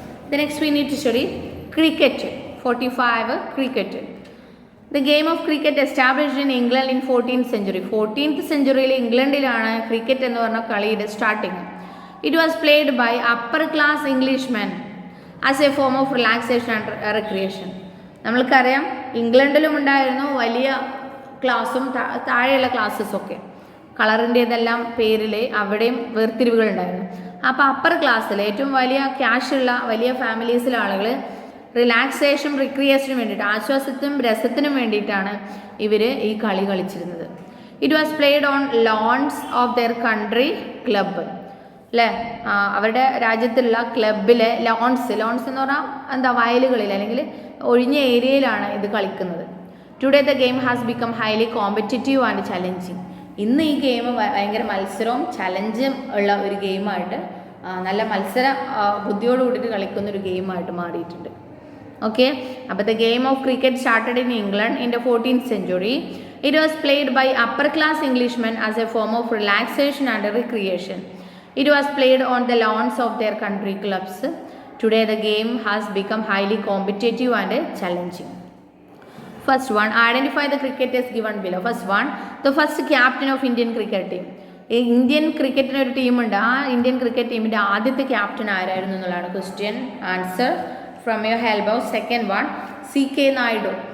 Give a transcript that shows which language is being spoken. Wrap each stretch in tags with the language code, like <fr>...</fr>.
<en>The next we need to study cricket. 45 cricket. The game of cricket established in England in 14th century.</en> <ml>14th century ഇംഗ്ലണ്ടിലാണ് cricket എന്ന് പറഞ്ഞ കളിയുടെ starting.</ml> <en>It was played by upper class Englishmen as a form of relaxation and recreation.</en> <ml>നമ്മൾക്കറിയാം ഇംഗ്ലണ്ടിലും ഉണ്ടായിരുന്നു വലിയ ക്ലാസ്സും താഴെയുള്ള ക്ലാസ്സസൊക്കെ, കളറിൻ്റെതെല്ലാം പേരിൽ അവിടെയും വേർതിരിവുകൾ ഉണ്ടായിരുന്നു. അപ്പോൾ അപ്പർ ക്ലാസ്സിൽ ഏറ്റവും വലിയ ക്യാഷുള്ള വലിയ ഫാമിലീസിലെ ആളുകൾ റിലാക്സേഷൻ റിക്രിയേഷനും വേണ്ടിയിട്ട്, ആശ്വാസത്തിനും രസത്തിനും വേണ്ടിയിട്ടാണ് ഇവർ ഈ കളി കളിച്ചിരുന്നത്.</ml> <en>it was played on lawns of their country club</en> <ml>അല്ലേ, അവരുടെ രാജ്യത്തുള്ള ക്ലബിലെ ലോൺസ് എന്ന് പറഞ്ഞാൽ വയലുകളിൽ അല്ലെങ്കിൽ ഒഴിഞ്ഞ ഏരിയയിലാണ് ഇത് കളിക്കുന്നത്.</ml> <en>Today the game has become highly competitive and challenging.</en> <ml>ഇന്ന് ഈ ഗെയിം ഭയങ്കര മത്സരവും ചലഞ്ചും ഉള്ള ഒരു ഗെയിമായിട്ട്, നല്ല മത്സര ബുദ്ധിയോട് കൂടിയിട്ട് കളിക്കുന്ന ഒരു ഗെയിമായിട്ട് മാറിയിട്ടുണ്ട്.</ml> <en>Okay, but the game of cricket started in England in the 14th century. It was played by upper class Englishmen as a form of relaxation and recreation. It was played on the lawns of their country clubs. Today the game has become highly competitive and challenging. First one, identify the cricketers given below. First one, the first captain of Indian cricket team.</en> <ml>Indian ക്രിക്കറ്റിന് ഒരു ടീമുണ്ട്, ആ Indian cricket ടീമിൻ്റെ ആദ്യത്തെ captain ആരായിരുന്നു എന്നുള്ളതാണ് question.</ml> <en>Answer from your help out. Second one, C.K. Naidu.</en>